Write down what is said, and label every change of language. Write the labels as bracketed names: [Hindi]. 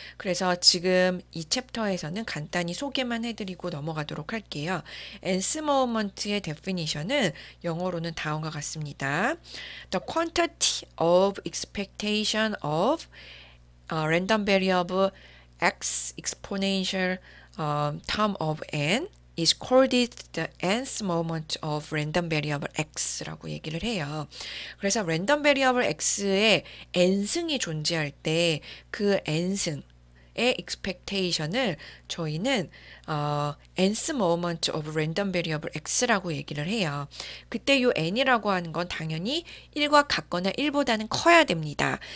[Korean] 그래서 지금 이 챕터에서는 간단히 소개만 해드리고 넘어가도록 할게요. nth moment의 definition은 영어로는 다음과 같습니다. [English] The quantity of expectation of random variable x exponential term of n is called the nth moment of random variable x [Korean] 라고 얘기를 해요. 그래서 random variable x에 n승이 존재할 때 그 n승의 expectation을 저희는 [English] nth moment of random variable x [Korean] 라고 얘기를 해요. 그때 요 n이라고 하는 건 당연히 1과 같거나 1보다는 커야 됩니다.